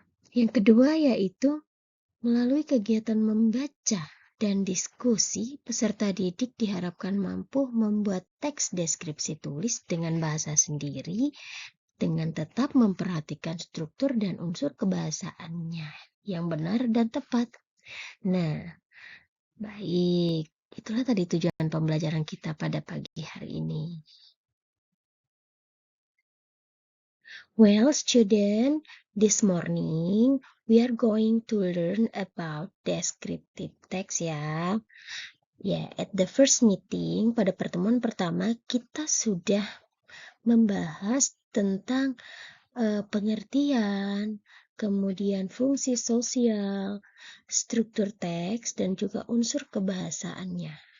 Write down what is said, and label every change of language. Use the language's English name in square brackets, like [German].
[Indonesian] Yang kedua yaitu melalui kegiatan membaca dan diskusi, peserta didik diharapkan mampu membuat teks deskripsi tulis dengan bahasa sendiri dengan tetap memperhatikan struktur dan unsur kebahasaannya yang benar dan tepat. Nah, baik. Itulah tadi tujuan pembelajaran kita pada pagi hari ini. [English] Well, student, this morning we are going to learn about descriptive text ya. [Indonesian] Ya, [English] at the first meeting, [Indonesian] pada pertemuan pertama, kita sudah membahas tentang pengertian, kemudian fungsi sosial, struktur teks, dan juga unsur kebahasaannya.